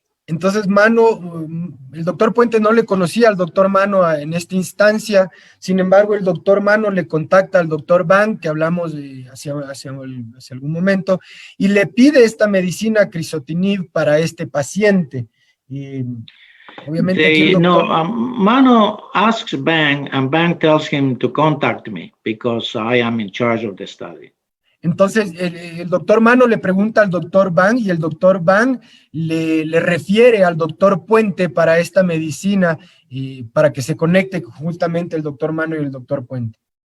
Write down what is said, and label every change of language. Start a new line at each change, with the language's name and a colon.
Spanish: Entonces el doctor Puente no le conocía al doctor Mano en esta instancia. Sin embargo, el doctor Mano le contacta al doctor Ban, que hablamos hace algún momento, y le pide esta medicina crisotinib para este paciente. Y obviamente aquí el doctor...
English: Mano asks Bang, and Bang tells him to contact me because I am in charge of the study.
Spanish: Entonces, el doctor Mano le pregunta al doctor Ban y el doctor Ban le refiere al doctor Puente para esta medicina y para que se conecte justamente el doctor Mano y el doctor Puente.